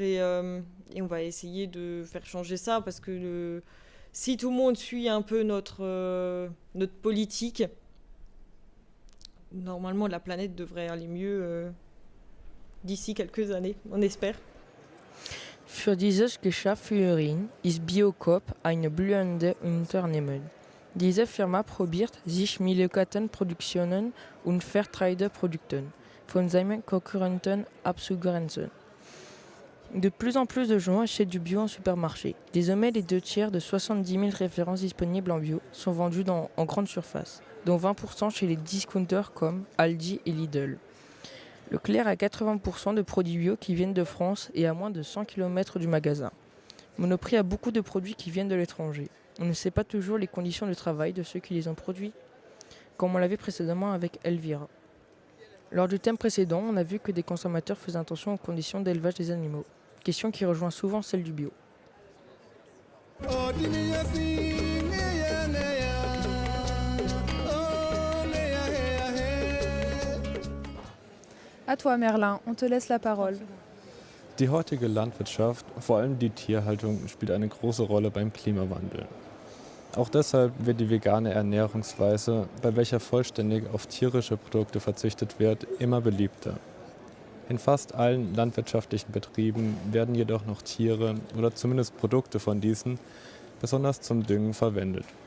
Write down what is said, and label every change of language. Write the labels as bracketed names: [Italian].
[French] Et on va essayer de faire changer ça, parce que si tout le monde suit un peu notre politique, normalement la planète devrait aller mieux d'ici quelques années, on espère. [German] Für diese Geschäftsführerin ist Biocoop eine blühende Unternehmen. Diese Firma probiert, sich mit lokalen Produktionen und Fairtrade-Produkten von seinen Konkurrenten abzugrenzen. [French] De plus en plus de gens achètent du bio en supermarché. Désormais, les 2/3 de 70 000 références disponibles en bio sont vendues en grande surface, dont 20% chez les discounters comme Aldi et Lidl. Leclerc a 80% de produits bio qui viennent de France et à moins de 100 km du magasin. Monoprix a beaucoup de produits qui viennent de l'étranger. On ne sait pas toujours les conditions de travail de ceux qui les ont produits, comme on l'avait précédemment avec Elvira. Lors du thème précédent, on a vu que des consommateurs faisaient attention aux conditions d'élevage des animaux, question qui rejoint souvent celle du bio. À toi Merlin, on te laisse la parole. [German] Die heutige Landwirtschaft, vor allem die Tierhaltung, spielt eine große Rolle beim Klimawandel. Auch deshalb wird die vegane Ernährungsweise, bei welcher vollständig auf tierische Produkte verzichtet wird, immer beliebter. In fast allen landwirtschaftlichen Betrieben werden jedoch noch Tiere oder zumindest Produkte von diesen besonders zum Düngen verwendet.